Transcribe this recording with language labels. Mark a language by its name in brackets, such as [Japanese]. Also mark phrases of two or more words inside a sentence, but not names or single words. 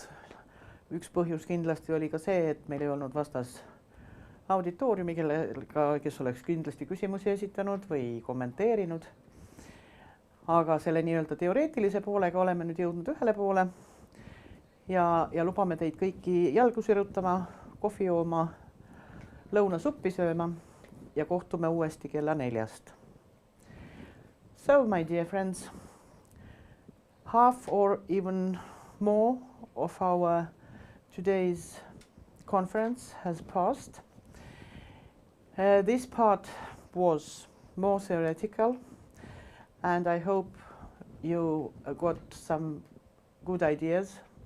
[Estonian] Üks põhjus kindlasti oli ka see, et meil ei olnud vastas auditooriumi, kes oleks kindlasti küsimusi esitanud või kommenteerinud. Aga selle nii-öelda teoreetilise poolega oleme nüüd jõudnud ühele poole ja lubame teid kõiki jalgu sirutama, kohvi jooma, lõunasuppi sööma ja kohtume uuesti kella 4. [English] So, my dear friends, half or even more of our today's conference has passed. This part was more theoretical, and I hope you got some good ideas.